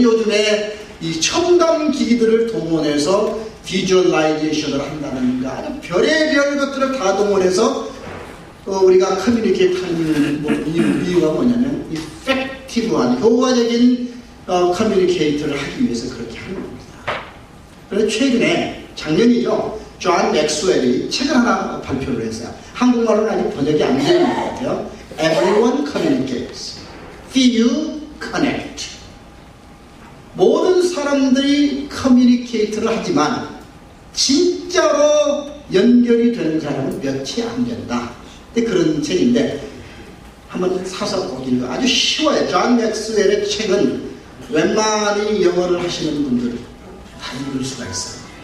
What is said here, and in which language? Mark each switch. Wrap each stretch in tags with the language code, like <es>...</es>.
<ko>요즘에 이 첨단 기기들을 동원해서 비주얼라이제이션을 한다든가 아주 별의별 것들을 다 동원해서 우리가 커뮤니케이트 하는 이유가 뭐냐면 이펙티브한 효과적인 커뮤니케이트를 하기 위해서 그렇게 하는 겁니다. 그래서 최근에 작년이죠. 존 맥스웰이 책을 하나 발표를 했어요. 한국말로는 아직 번역이 안 되는 것 같아요.</ko> <en>Everyone communicates. Few connect.</en> <ko>모든 사람들이 커뮤니케이트를 하지만 진짜로 연결이 되는 사람은 몇이 안 된다. 그런 책인데 한번 사서 꼭 읽어. 아주 쉬워요. 존 맥스웰의 책은 웬만히 영어를 하시는 분들 다 읽을 수가 있어요.</ko>